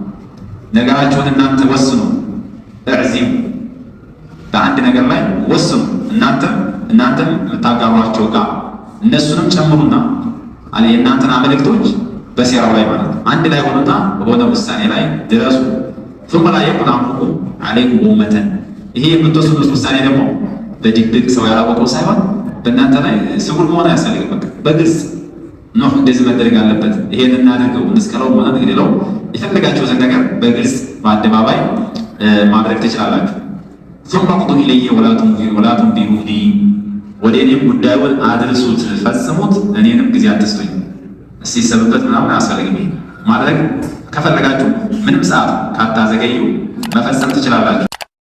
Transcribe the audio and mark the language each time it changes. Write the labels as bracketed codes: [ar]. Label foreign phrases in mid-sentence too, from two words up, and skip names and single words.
[am] ነገራችሁን እናንተ ወስኑ፣ እዕዚሙ በአንድ ነገር ላይ ወስኑ። እናንተም የምታጋሯቸው ጋር እነሱንም ጨምሩና የእናንተን አመልክቶች በሴራው ላይ ማለት ነው አንድ ላይ ሆኑና በሆነ ውሳኔ ላይ ድረሱ። [ar] ثم لا يكن أمركم عليكم أمة [am] ይሄ የምትወስኑት ውሳኔ ደግሞ በድብቅ ሰው ያላወቀው ሳይሆን በእናንተ ላይ ስውር መሆን አያስፈልግም። በግልጽ ኖህ እንደዚህ መደረግ አለበት፣ ይሄን እናድርገው፣ እንስቀለው ሆነ እንግዲለው የፈለጋችሁትን ነገር በግልጽ በአደባባይ ማድረግ ትችላላችሁ። [ar] ثم اقضوا إلي ولا تنظروا لي [am] ወደ እኔም ጉዳዩን አድርሱት፣ ፈጽሙት፣ እኔንም ጊዜ አትስጡኝ። ሲሰብበት ምናምን አያስፈልግም። ማድረግ ከፈለጋችሁ ምንም ሰዓት ካታዘገዩ መፈጸም ትችላላችሁ።